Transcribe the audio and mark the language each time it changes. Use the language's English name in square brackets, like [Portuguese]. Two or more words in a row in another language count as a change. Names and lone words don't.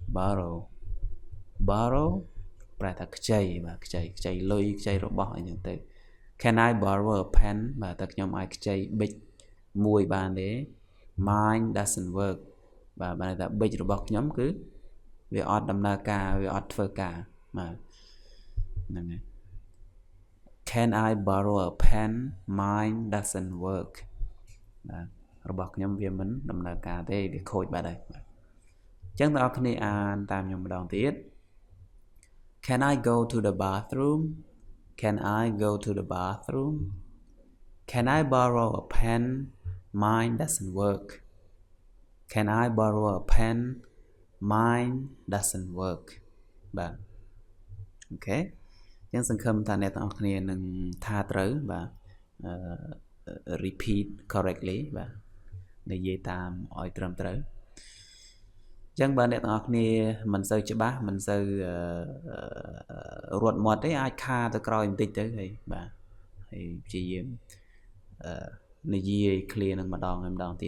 [Khmer] borrow ប្រែថាខ្ចីបាទខ្ចីលុយខ្ចីរបស់អីចឹងទៅ [English] Can I borrow a pen [Khmer] បាទតើខ្ញុំអាចខ្ចីប៊ិចមួយបានទេ [English] Mine doesn't work [Khmer] បាទបាន ថាប៊ិចរបស់ខ្ញុំគឺវាអត់ដំណើរការវាអត់ធ្វើការបាទហ្នឹងហើយ [English] Can I borrow a pen Mine doesn't work [Khmer] បាទរបស់ខ្ញុំវាមិនដំណើរការទេវាខូចបាត់ហើយបាទ អញ្ចឹងបងប្អូនគ្នាអានតាមខ្ញុំម្ដងទៀត [English] Can I go to the bathroom Can I go to the bathroom Can I borrow a pen Mine doesn't work Can I borrow a pen Mine doesn't work [Khmer] បាទអូខេអញ្ចឹងសង្ឃឹមថាអ្នកទាំងអស់គ្នានឹងថាត្រូវបាទ [English] repeat correctly [Khmer] បាទនិយាយតាមឲ្យត្រឹមត្រូវអញ្ចឹងបើអ្នកទាំងអស់គ្នាមិនសូវច្បាស់មិនសូវរត់មាត់ទេអាចខាទៅក្រោយបន្តិចទៅហើយបាទហើយព្យាយាមនិយាយ clear នឹងម្ដងហើយម្ដងទៀត